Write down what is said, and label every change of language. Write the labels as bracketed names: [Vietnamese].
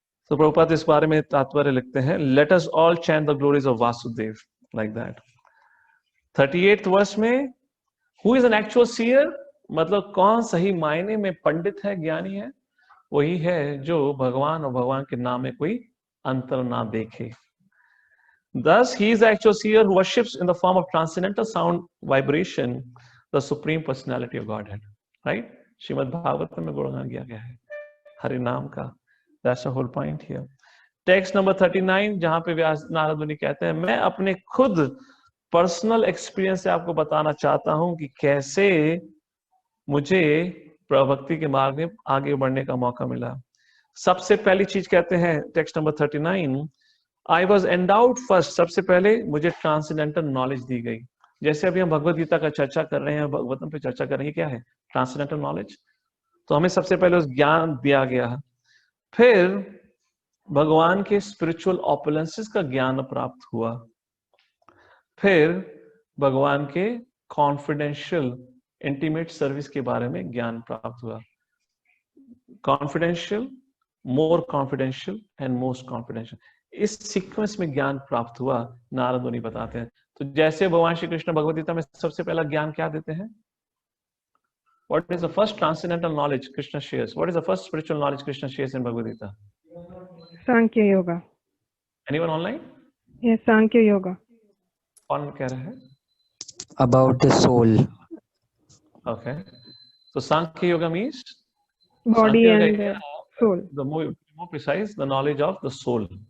[Hindi] तो प्रभुपाद इस बारे में तात्पर्य लिखते हैं, [English] Let us all chant the glories of Vasudeva, like that. [Hindi] 38th verse में, [English] who is an actual seer, [Hindi] मतलब कौन सही मायने में पंडित है, ज्ञानी है, वही है जो भगवान और भगवान के नाम में कोई अंतर ना देखे। [English] Thus, he is the actual seer who worships in the form of transcendental sound vibration the supreme personality of Godhead. Right? [Hindi] Shrimad Bhagavat में गुणगान किया गया है हरि नाम का। [English] That's the whole point here. [Hindi] Text number 39, जहां पे व्यास नारद मुनि कहते हैं, मैं अपने खुद पर्सनल एक्सपीरियंस से आपको बताना चाहता हूं कि कैसे मुझे प्रभक्ति के मार्ग में आगे बढ़ने का मौका मिला। सबसे पहली चीज कहते हैं text number 39, [English] I was endowed first, [Hindi] सबसे पहले मुझे ट्रांसेंडेंटल नॉलेज दी गई। जैसे अभी हम भगवद गीता का चर्चा कर रहे हैं, भगवतम पे चर्चा कर रहे हैं, क्या है ट्रांसेंडेंटल नॉलेज। तो हमें सबसे पहले उस ज्ञान दिया गया, फिर भगवान के स्पिरिचुअल ऑपुलेंसेस का ज्ञान प्राप्त हुआ, फिर भगवान के कॉन्फिडेंशियल इंटीमेट सर्विस के बारे में ज्ञान प्राप्त हुआ। Confidential, [English] more confidential and most confidential, [Hindi] इस सीक्वेंस में ज्ञान प्राप्त हुआ, नारद मुनि बताते हैं। तो जैसे भगवान श्री कृष्ण भगवद गीता में सबसे पहला ज्ञान क्या देते हैं? [English] What is the first transcendental knowledge Krishna shares? What is the first spiritual knowledge Krishna shares in Bhagavad Gita? [Hindi] Sankhya yoga. [English] Anyone online? Yes, Sankhya yoga. [Hindi] कौन कह रहा है? [English] About the soul. Okay. So Sankhya Yoga means Body Sankhya Yoga and is soul. the more precise, the knowledge of the soul.